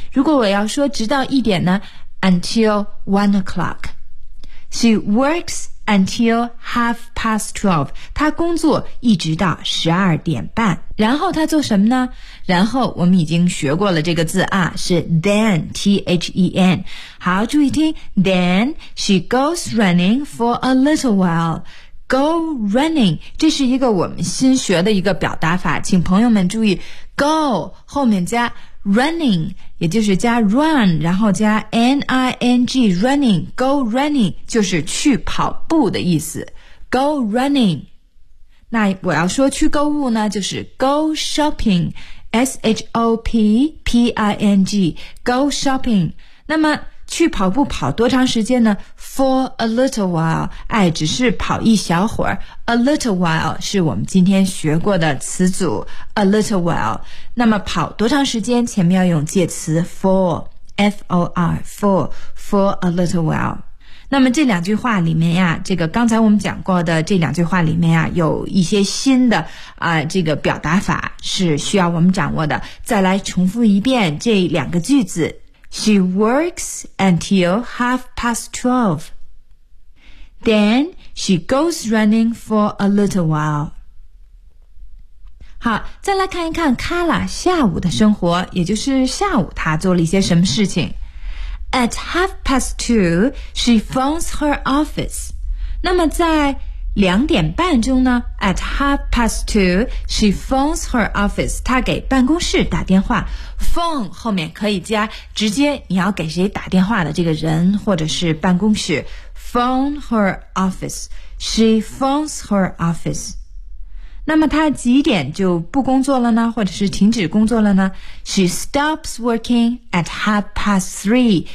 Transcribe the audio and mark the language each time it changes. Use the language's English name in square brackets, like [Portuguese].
[Chinese] 如果我要说直到一点呢， until 1:00. [English] She works until 12:30, [Chinese] 她工作一直到12:30。然后她做什么呢？然后我们已经学过了这个字啊，是 then, T-H-E-N。好，注意听， [English] then she goes running for a little while. [Chinese] Go running, 这是一个我们新学的一个表达法，请朋友们注意， go 后面加 running, 也就是加 run, 然后加 N-I-N-G, running, go running, 就是去跑步的意思。 Go running, 那我要说去购物呢，就是 go shopping, S-H-O-P-P-I-N-G, go shopping, 那么去跑步跑多长时间呢？ [English] For a little while, [Chinese] 哎，只是跑一小会儿。 A little while 是我们今天学过的词组， A little while, 那么跑多长时间前面要用介词 for, [English] F-O-R, for a little while. [Chinese] 那么这两句话里面呀，这个刚才我们讲过的这两句话里面呀，有一些新的这个表达法是需要我们掌握的。再来重复一遍这两个句子。 [English] She works until 12:30. Then she goes running for a little while. [Chinese] 好，再来看一看 Carla 下午的生活，也就是下午她做了一些什么事情。 [English] At 2:30, she phones her office. [Chinese] 那么在两点半钟呢 ？ [English] At 2:30, she phones her office. [Chinese] 她给办公室打电话。 Phone 后面可以加直接你要给谁打电话的这个人或者是办公室。 [English] Phone her office. She phones her office. [Chinese] 那么她几点就不工作了呢？或者是停止工作了呢 ？ [English] She stops working at 3:30.